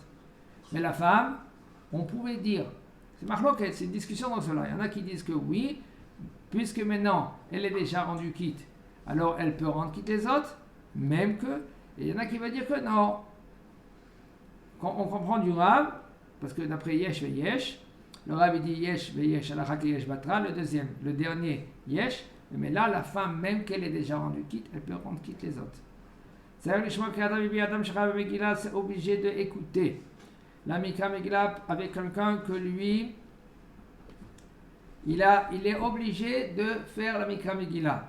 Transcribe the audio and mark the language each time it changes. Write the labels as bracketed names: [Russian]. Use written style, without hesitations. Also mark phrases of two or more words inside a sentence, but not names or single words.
[French] Mais la femme, on pouvait dire, c'est marloquette, c'est une discussion dans cela. Il y en a qui disent que oui, puisque maintenant elle est déjà rendue quitte, alors elle peut rendre quitte les autres, même que. Et il y en a qui vont dire que non. Quand on comprend du Rav, parce que d'après [Hebrew] יש ויש, [French] le Rav il dit [Hebrew] יש ויש הלכה כיש בתרא, [French] le dernier Yesh, mais là la femme, même qu'elle est déjà rendue quitte, elle peut rendre quitte les autres. C'est obligé d'écouter la [Hebrew] מקרא מגילה [French] avec quelqu'un que lui, il est obligé de faire la [Hebrew] מקרא מגילה.